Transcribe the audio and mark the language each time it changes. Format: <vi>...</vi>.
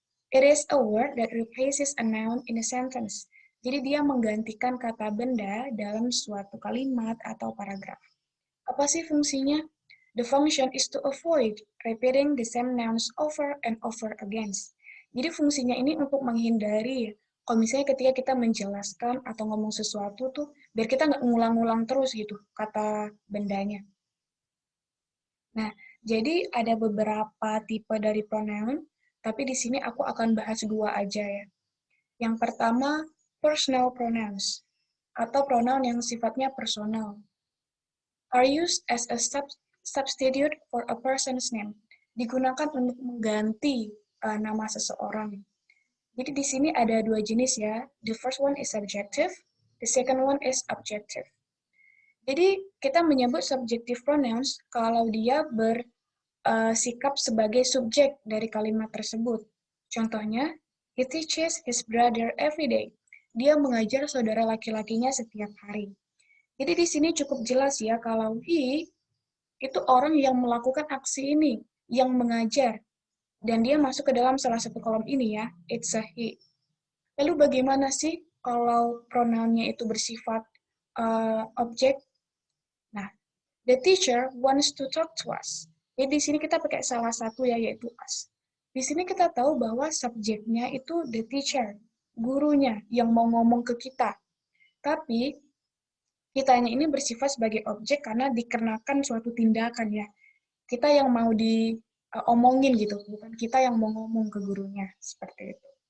<en>It is a word that replaces a noun in a sentence.</en> <id>Jadi dia menggantikan kata benda dalam suatu kalimat atau paragraf. Apa sih fungsinya?</id> <en>The function is to avoid repeating the same nouns over and over again.</en> <id>Jadi fungsinya ini untuk menghindari kalau misalnya ketika kita menjelaskan atau ngomong sesuatu tuh, biar kita nggak ngulang-ngulang terus gitu kata bendanya. Nah, jadi ada beberapa tipe dari pronoun, tapi di sini aku akan bahas dua aja ya. Yang pertama, personal pronouns, atau pronoun yang sifatnya personal.</id> <en>Are used as a substitute for a person's name.</en> <id>Digunakan untuk mengganti nama seseorang. Jadi di sini ada dua jenis ya.</id> <en>The first one is subjective, the second one is objective.</en> <id>Jadi kita menyebut subjective pronouns kalau dia bersikap sebagai subjek dari kalimat tersebut.</id> <en>Contohnya, he teaches his brother every day.</en> <id>Dia mengajar saudara laki-lakinya setiap hari. Jadi di sini cukup jelas ya kalau he itu orang yang melakukan aksi ini, yang mengajar. Dan dia masuk ke dalam salah satu kolom ini ya,</id> <en>it's a he.</en> <id>Lalu bagaimana sih kalau pronounnya itu bersifat objek?</id> <en>Nah, the teacher wants to talk to us.</en> <id>Jadi di sini kita pakai salah satu ya, yaitu us. Di sini kita tahu bahwa subjeknya itu the teacher, gurunya yang mau ngomong ke kita. Tapi kitanya ini bersifat sebagai objek karena dikarenakan suatu tindakan ya. Kita yang mau diomongin gitu, bukan kita yang mau ngomong ke gurunya, seperti itu.</id>